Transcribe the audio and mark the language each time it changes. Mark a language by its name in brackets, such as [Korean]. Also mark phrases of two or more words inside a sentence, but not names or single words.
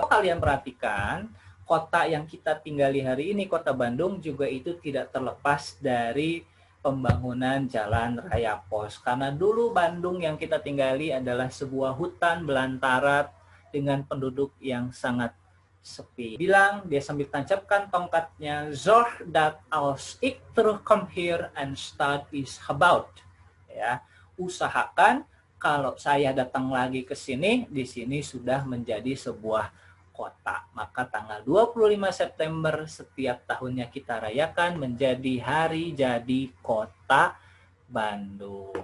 [Indonesian] Kalian perhatikan kota yang kita tinggali hari ini, kota Bandung juga itu tidak terlepas dari pembangunan jalan raya pos. Karena dulu Bandung yang kita tinggali adalah sebuah hutan belantara dengan penduduk yang sangat sepi. Bilang dia sambil tancapkan tongkatnya, [Dutch] "Zorg dat als ik terugkom hier en stad is gebouwd." [Indonesian] Ya, usahakan kalau saya datang lagi ke sini, di sini sudah menjadi sebuah kota. Maka tanggal 25 September setiap tahunnya kita rayakan menjadi hari jadi kota Bandung.